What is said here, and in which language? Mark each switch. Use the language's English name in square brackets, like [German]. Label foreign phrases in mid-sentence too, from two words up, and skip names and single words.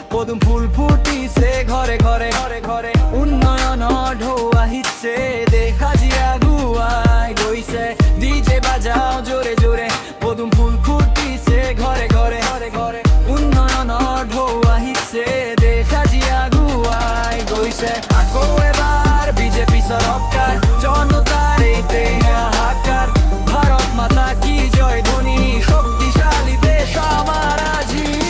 [Assamese] পদুম ফুল ফুটিছে ঘরে ঘরে ঘরে ঘরে উন্নয়ন ঢৌ আহিছে দেখা জিয়া গুয়াই গইছে [Hindi] डीजे बजाओ ज़ोर ज़ोर [Assamese] পদুম ফুল ফুটিছে ঘরে ঘরে ঘরে ঘরে উন্নয়ন ঢৌ আহিছে দেখা জিয়া গুয়াই গইছে আকৌ এবার বিজেপি সরকার জনতার এতে হাহাকার [Hindi] भारत माता की जय [Assamese] ধ্বনি শক্তিশালী দেশ আমার আজি